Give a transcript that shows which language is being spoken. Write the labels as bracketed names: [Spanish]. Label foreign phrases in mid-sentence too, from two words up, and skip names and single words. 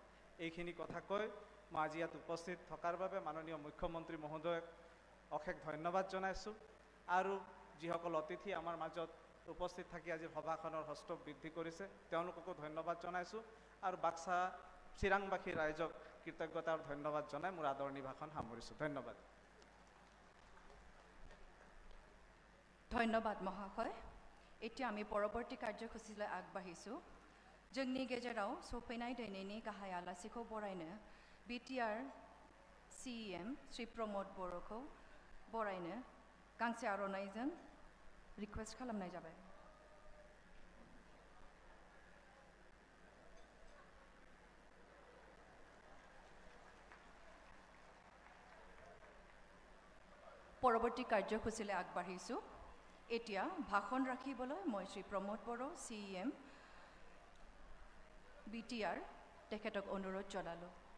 [Assamese] এইখিনি কথা কৈ মই আজি ইয়াত উপস্থিত থকাৰ বাবে মাননীয় মুখ্যমন্ত্ৰী মহোদয়ক অশেষ ধন্যবাদ জনাইছোঁ আৰু যিসকল অতিথি আমাৰ মাজত উপস্থিত থাকি আজি সভাখনৰ হস্তক বৃদ্ধি কৰিছে তেওঁলোককো ধন্যবাদ জনাইছোঁ আৰু বাক্সা চিৰাংবাসী ৰাইজক কৃতজ্ঞতা আৰু ধন্যবাদ জনাই মোৰ আদৰণি ভাষণ সামৰিছোঁ। ধন্যবাদ। ধন্যবাদ মহাশয়। এতিয়া আমি পৰৱৰ্তী কাৰ্যসূচীলৈ আগবাঢ়িছোঁ। [Bodo] जोंनि गेजेराव सफैनाय दिनैनि गाहाय आलासिखौ बरायनो BTR CEM श्री प्रमोद बर'खौ बरायनो गांसे आर'नाइजों रिक्वेस्ट खालामनाय जाबाय। [Assamese] পৰৱৰ্তী কাৰ্যসূচীলৈ আগবাঢ়িছোঁ। এতিয়া ভাষণ ৰাখিবলৈ মই শ্ৰী প্ৰমোদ বড়ো CEM BTR তেখেতক অনুৰোধ জনালোঁ।